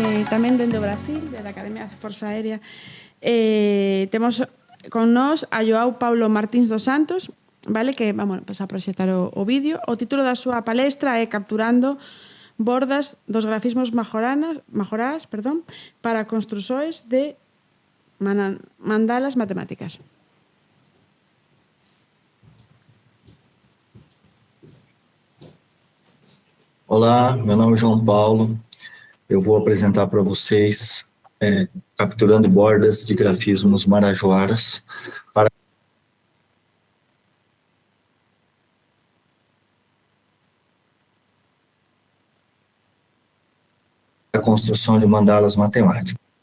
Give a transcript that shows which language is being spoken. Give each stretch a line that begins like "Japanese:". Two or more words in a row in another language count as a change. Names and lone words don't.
Galician: tamén dende o Brasil, da Academia de Forza Aérea. Temos con nós a Joao Paulo Martins dos Santos, vale, que vamos a proxectar o vídeo. O título da súa palestra é Capturando bordas dos grafismos majorás para construções de mandalas matemáticas.
Portuguese: Olá, meu nome é João Paulo. Eu vou apresentar para vocês capturando bordas de grafismos marajoaras para a construção de mandalas matemáticas.